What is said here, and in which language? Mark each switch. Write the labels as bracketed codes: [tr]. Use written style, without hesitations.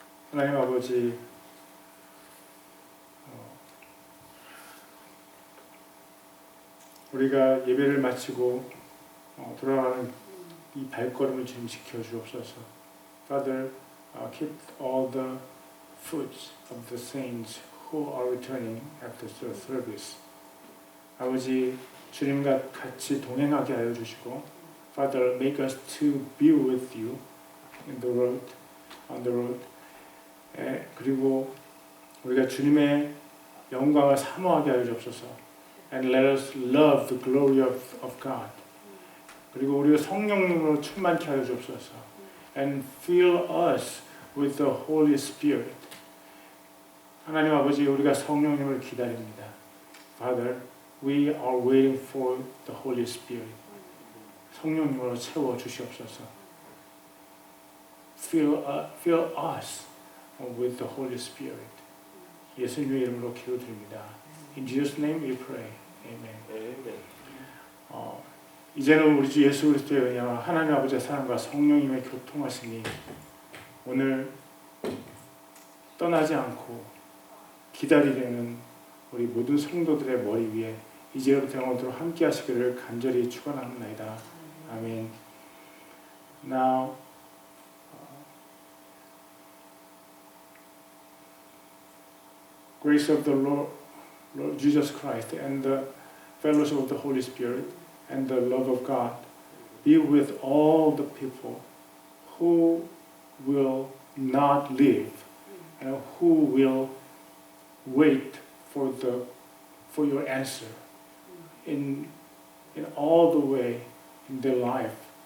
[ko] 하나님 아버지, 우리가 예배를 마치고 돌아가는 이 발걸음을 주님 지켜주옵소서. [en] Father, keep all the foot of the saints who are returning after the service. [ko] 아버지, 주님과 같이 동행하게 하여 주시고, [en] Father, make us to be with you in the road, on the road. [ko] 그리고 우리가 주님의 영광을 사모하게 하여 주옵소서. [en] And let us love the glory of God. [ko] 그리고 우리가 성령님으로 충만케 하여 주옵소서. [en] And fill us with the Holy Spirit. [ko] 하나님 아버지, 우리가 성령님을 기다립니다. [en] Father, we are waiting for the Holy Spirit. [ko] 성령님으로 채워 주시옵소서. [en] Fill us with the Holy Spirit. [ko] 예수님의 이름으로 기도드립니다. [en] In Jesus' name we pray. Amen. Amen. [ko] 이제는 우리 주 예수 그리스도의 은혜와 하나님 아버지의 사랑과 성령님의 교통하심이 오늘 떠나지 않고 기다리려는 우리 모든 성도들의 머리 위에 이제부터 영원토록 함께 하시기를 간절히 축원합니다. 아멘. [en] Now grace of the Lord Jesus Christ and the fellowship of the Holy Spirit and the love of God be with all the people who will not live and who will wait for your answer in all the way in their life.